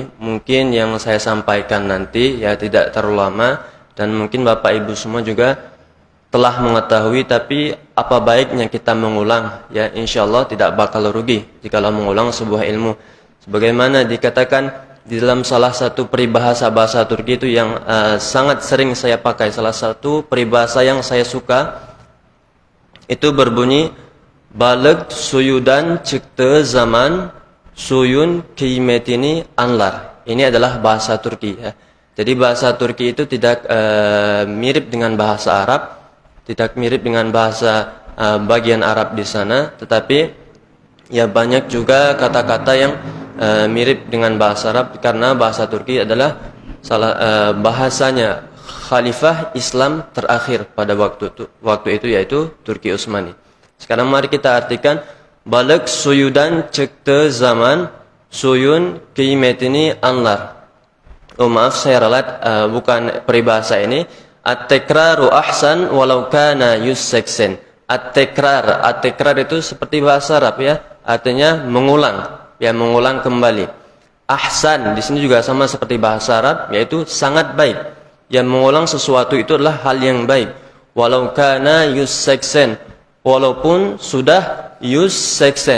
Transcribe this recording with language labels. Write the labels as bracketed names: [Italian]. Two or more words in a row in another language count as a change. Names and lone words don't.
[Indonesian] Mungkin yang saya sampaikan nanti ya tidak terlalu lama, dan mungkin Bapak Ibu semua juga telah mengetahui, tapi apa baiknya kita mengulang ya, insyaallah tidak bakal rugi jikalau mengulang sebuah ilmu. Sebagaimana dikatakan di dalam salah satu peribahasa bahasa Turki itu yang sangat sering saya pakai, salah satu peribahasa yang saya suka itu berbunyi [Turkish] balık suyudan çıktığı zaman suyun kıymetini anlar. [Indonesian] Ini adalah bahasa Turki ya. Jadi bahasa Turki itu tidak mirip dengan bahasa Arab, tidak mirip dengan bahasa bagian Arab di sana, tetapi ya banyak juga kata-kata yang mirip dengan bahasa Arab, karena bahasa Turki adalah bahasanya khalifah Islam terakhir pada waktu itu yaitu Turki Utsmani. Sekarang mari kita artikan [Turkish] balık suyudan çıktığı zaman suyun kıymetini anlar. [Indonesian] Oh maaf, saya ralat, bukan peribahasa ini. [Arabic] التكرار أحسن ولو كان yusseksen. [Indonesian] At-tekrar itu seperti bahasa Arab ya, artinya mengulang, ya mengulang kembali. Ahsan di sini juga sama seperti bahasa Arab, yaitu sangat baik. Yang mengulang sesuatu itu adalah hal yang baik. [Arabic] Walau kana yusseksen, [Indonesian] walaupun sudah yusseksen.